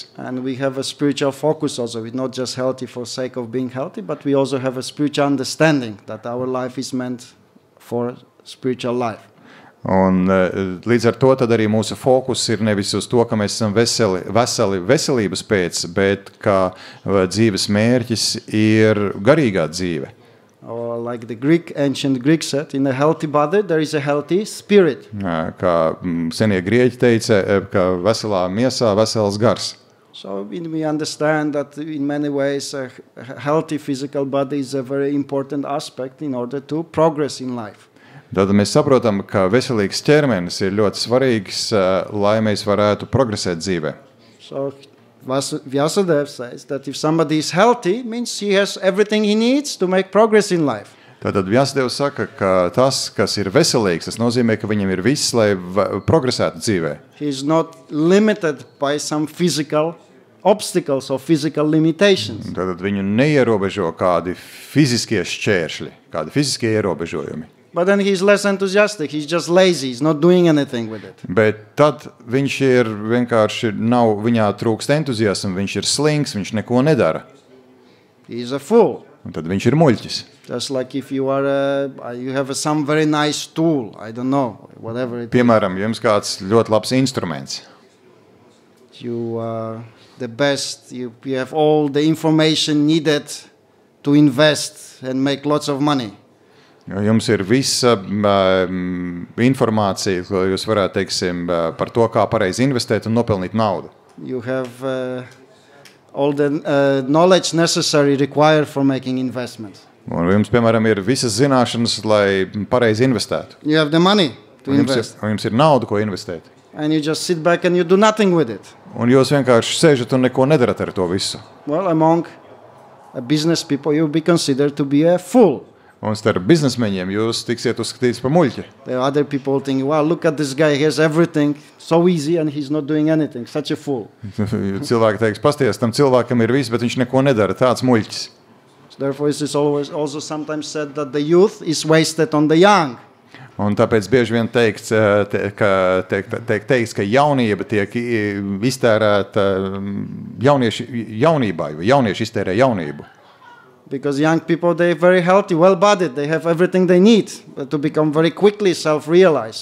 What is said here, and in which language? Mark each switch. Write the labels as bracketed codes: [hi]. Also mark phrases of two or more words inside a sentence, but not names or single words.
[en] And we have a spiritual focus also. We're not just healthy for sake of being healthy, but we also have a spiritual understanding that our life is meant for spiritual life. [lv] Un līdz ar to tad arī mūsu fokus ir nevis uz to, ka mēs esam veseli veselības pēc, bet ka dzīves mērķis ir garīgā dzīve. [en] Or like the ancient Greek said, in a healthy body there is a healthy spirit. [lv] Kā senie grieķi teica, ka veselā miesā vesels gars. [en] So we understand that in many ways a healthy physical body is a very important aspect in order to progress in life. [lv] Tad mēs saprotam, ka veselīgs ķermenis ir ļoti svarīgs, lai mēs varētu progresēt dzīvē. [en] So Vyasadeva says that if somebody is healthy, means he has everything he needs to make progress in life. [lv] Tātad Vyasadeva saka, ka tas, kas ir veselīgs, tas nozīmē, ka viņam ir viss, lai progresētu dzīvē. [en] He is not limited by some physical obstacles or physical limitations. [lv] Tātad viņu neierobežo kādi fiziskie šķēršļi, kādi fiziskie ierobežojumi. [en] But then he is less enthusiastic, he's just lazy, he's not doing anything with it. [lv] Bet tad viņš ir vienkārši viņā trūkst entuziasmu, viņš ir slings, viņš neko nedara. [en] He is a fool. [lv] Un tad viņš ir muļķis. [en] Just like if you have some very nice tool, I don't know, whatever it is. [lv] Piemēram, jums kāds ļoti labs instruments. [en] You are the best, you have all the information needed to invest and make lots of money. [lv] Jums ir visa informācija, ko jūs varētu, teiksim, par to, kā pareizi investēt un nopelnīt naudu. [en] You have all the knowledge necessary required for making investments. [lv] Un jums, piemēram, ir visas zināšanas, lai pareizi investētu. [en] You have the money to invest. [lv] Un jums ir nauda, ko investēt. [en] And you just sit back and you do nothing with it. [lv] Un jūs vienkārši sēžat un neko nedarat ar to visu. [en] Well, among business people, you'll be considered to be a fool. [lv] Un starp biznesmeņiem jūs tiksiet uzskatīts par muļķi. [en] There are other people thinking, wow, look at this guy, he has everything so easy and he's not doing anything. Such a fool. [lv] Cilvēki teiks, pasties, tam cilvēkam ir viss, bet viņš neko nedara, tāds muļķis. [en] So therefore, it is always also sometimes said that the youth is wasted on the young. [lv] Un tāpēc bieži vien teikts, ka jaunība tiek iztērēta jaunībai, vai jaunieši iztērē jaunību. [en] Because young people, they're very healthy, well-bodied, they have everything they need to become very quickly self-realized.